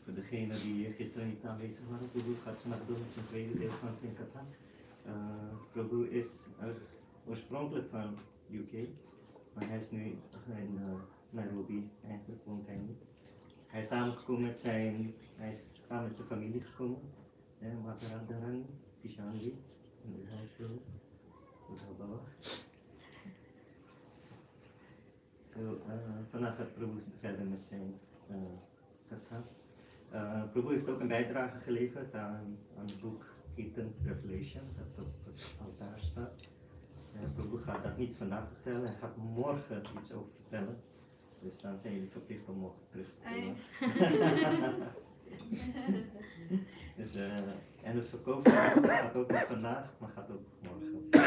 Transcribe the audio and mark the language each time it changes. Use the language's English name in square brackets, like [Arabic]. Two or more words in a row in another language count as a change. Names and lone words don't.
[Dutch] degenen die gisteren niet aanwezig waren. Prabhu gaat maar door met zijn tweede deel van zijn katha. Prabhu is oorspronkelijk van UK, maar hij is nu in Nairobi, eigenlijk woont hij nu. Hij is samengekomen met zijn familie gekomen. Mataradharan, Kishanji, en de huisvrouw, Baba. Vandaag gaat Prabhu verder met zijn katha. Prabhu heeft ook een bijdrage geleverd aan het boek Kirtan Revelation, dat op het altaar staat. Prabhu gaat dat niet vandaag vertellen, hij gaat morgen iets over vertellen. Dus dan zijn jullie verplicht om morgen terug te komen. Dus, en het verkopen gaat ook niet vandaag, maar gaat ook morgen.